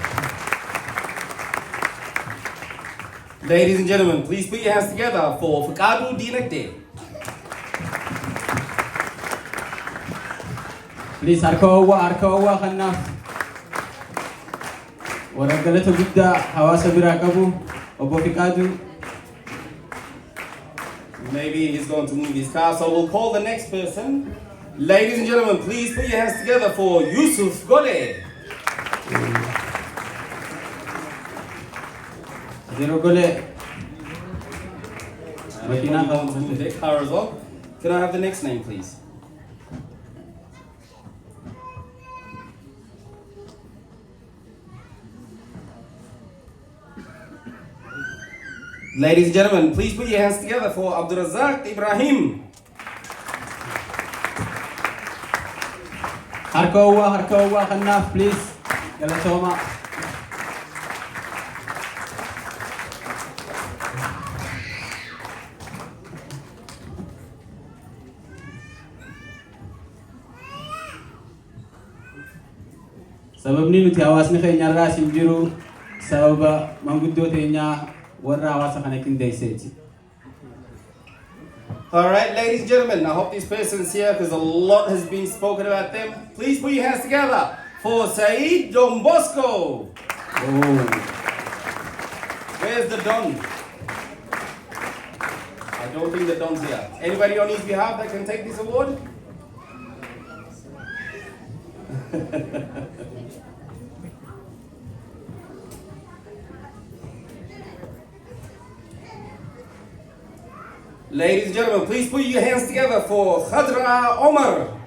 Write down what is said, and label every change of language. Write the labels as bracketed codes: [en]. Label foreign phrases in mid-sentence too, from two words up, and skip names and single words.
[en] Ladies and gentlemen, please put your hands together for Fakadu Dinakde. [om] Please harka khannaaf. Warra galata guddaa hawaasa biraa qabu obbo Fikadu. [en] Maybe he's going to move his car, so we'll call the next person. Ladies and gentlemen, please put your hands together for Yusuf Gole. Zero Gole. Going to move their car as well. Can I have the next name, please? Ladies and gentlemen, please put your hands together for Abdurazak Ibrahim. [om] Harka khannaaf, please. Galatoma. Sababni nuti hawaasni keenya irraa isin jiru sababa manguddoo teenyaa warra hawaasa kana qindeesseeti. [en] All right, ladies and gentlemen, I hope this person's here because a lot has been spoken about them. Please put your hands together for Saeed Don Bosco. Oh. Where's the Don? I don't think the Don's here. Anybody on his behalf that can take this award? Ladies and gentlemen, please put your hands together for Khadra Omar.